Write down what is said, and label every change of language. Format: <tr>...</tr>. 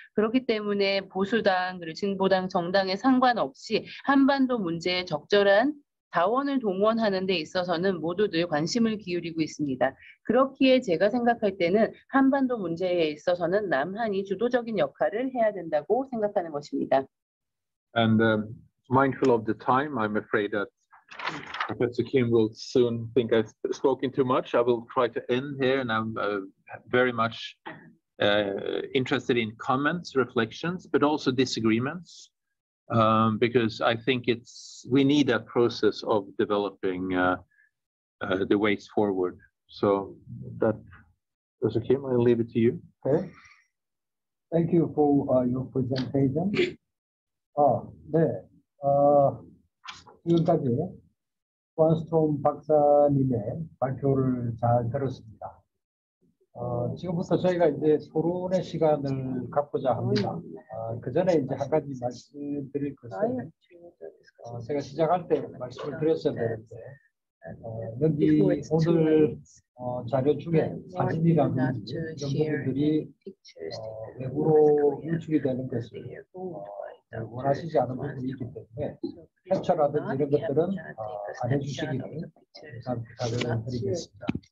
<ko>그렇기 때문에 보수당 그리고 진보당 정당에 상관없이 한반도 문제에 적절한 자원을 동원하는 데 있어서는 모두들 관심을 기울이고 있습니다. 그렇기에 제가 생각할 때는 한반도 문제에 있어서는 남한이 주도적인 역할을 해야 된다고 생각하는 것입니다.</ko> <en>And mindful of the time, I'm afraid that Professor Kim will soon think I've spoken too much. I will try to end here, and I'm very much interested in comments, reflections, but also disagreements, because I think we need a process of developing the ways forward. So that, Professor Kim, I'll leave it to you. Okay. Thank you for your presentation.</en> <ko>네. 지금까지 권스트롬 박사님의 발표를 잘 들었습니다. 지금부터 저희가 이제 토론의 시간을 갖고자 합니다. 그 전에 이제 한 가지 말씀드릴 것은, 제가 시작할 때 말씀을 드렸어야 되는데, 여기 오늘 자료 중에 사진이라든지 이런 부분들이 외부로 유출이 되는 것을 원하시지 않은 부분이 있기 때문에 캡처라든지 이런 것들은 안 해주시기를 부탁을 드리겠습니다.</ko>